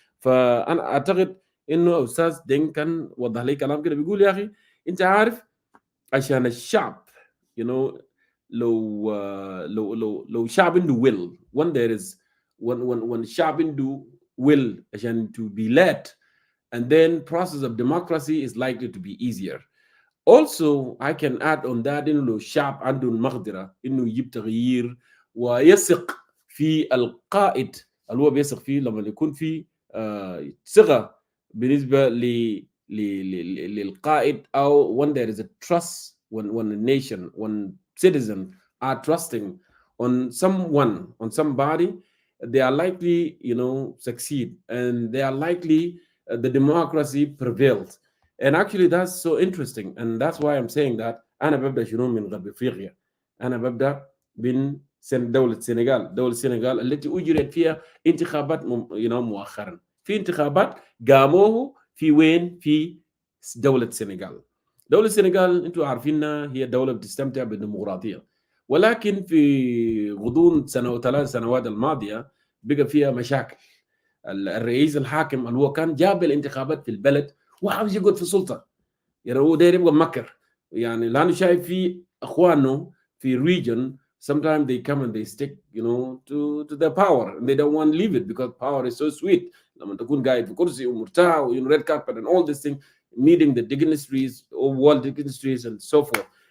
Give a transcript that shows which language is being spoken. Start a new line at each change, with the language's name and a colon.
Arabic: فأنا أعتقد إنه أستاذ دين كان وضح لي كلام كده، بيقول يا أخي أنت عارف عشان الشعب لو شعب عنده will when there is when الشعب عنده will عشان
English: to be led, and then process of democracy is likely to be easier. Also I can add on that
Arabic: إنه لو الشعب عنده المقدرة إنه يجيب تغيير ويثق في القائد اللي هو بيثق فيه، لما يكون في ثقة بالنسبة للقائد أو
English: when there is a trust, when a nation, when citizens are trusting on someone, on somebody, they are likely succeed, and they are likely the democracy prevails. And actually that's so interesting, and that's why I'm saying that
Arabic: أنا ببدأ شنو من غرب أفريقيا. أنا ببدأ من دولة السنغال. دولة السنغال التي أجرت فيها انتخابات مؤخرا، في انتخابات قاموه في وين؟ في دولة السنغال. دولة السنغال انتم عارفينها هي دولة بتستمتع بالديمقراطية، ولكن في غضون سنة وثلاث سنوات الماضية بقى فيها مشاكل. الرئيس الحاكم اللي هو كان جاب الانتخابات في البلد وعاوز يقعد في السلطة، يعني هو داير يبقى مكر، يعني لانه شايف في اخوانه في
English: region sometimes they come and they stick to the power and they don't want to leave it because power is so sweet.
Arabic: لما تكون قاعد في كرسي ومرتاح و
English: red carpet and all these things meeting the dignitaries or world dignitaries and so forth.